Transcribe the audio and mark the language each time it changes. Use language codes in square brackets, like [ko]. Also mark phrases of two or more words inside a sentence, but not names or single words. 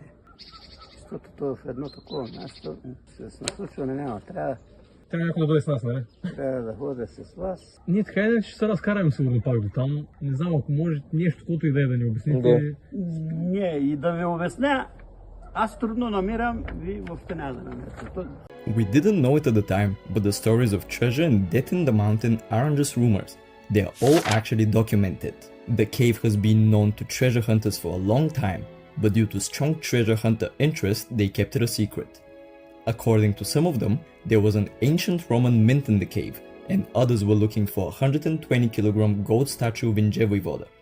[bg] Защото то в едно такова място с насочване няма. Трябва някой да дойде с нас, нали? да ходя с вас. Ние така и да ще се разкараме сигурно пак до там. Не знам, ако може нещо, което и да е да ни обясните. Не, и да ви обясня, аз трудно намирам, вие въобще няма да намерите. [en] We didn't know it at the time, but the stories of treasure and death in the mountain aren't just rumors. They are all actually documented. The cave has been known to treasure hunters for a long time, but due to strong treasure hunter interest, they kept it a secret. According to some of them, there was an ancient Roman mint in the cave, and others were looking for a 120-kilogram gold statue of Vulchan Voivoda.